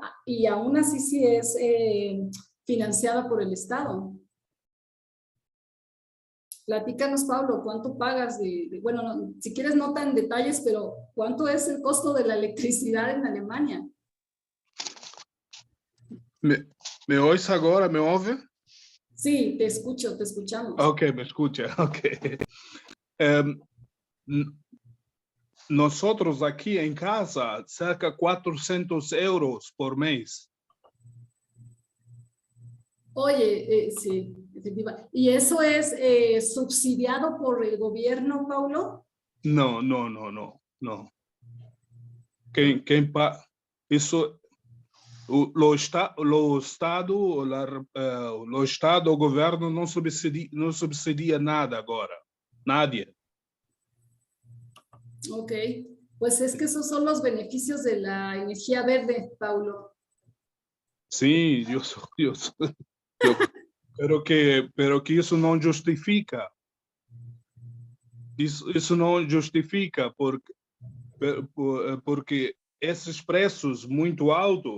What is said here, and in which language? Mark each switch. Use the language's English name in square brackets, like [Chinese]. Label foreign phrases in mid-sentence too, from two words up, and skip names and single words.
[Spanish] Y aún así sí es financiada por el Estado. Platícanos, Pablo, ¿cuánto pagas bueno, no, si quieres no tan detalles, pero ¿cuánto es el costo de la electricidad en Alemania? Me oyes [Portuguese] agora? Me ouve? [Spanish] Sí, te escucho, te escuchamos. Ok, me escucha. Ok. Nosotros aquí en casa, cerca de 400 euros por mes. Oye, sí, efectivamente. ¿Y eso es subsidiado por el gobierno, Paulo? No, no, no, no, no. [Portuguese] Isso, o Estado, o governo não subsidia nada agora. [Spanish] Nadie. Ok, pues es que esos son los beneficios de la energía verde, Paulo. [Portuguese] Sim, pero que isso não justifica. Isso não justifica porque esses preços muito altos,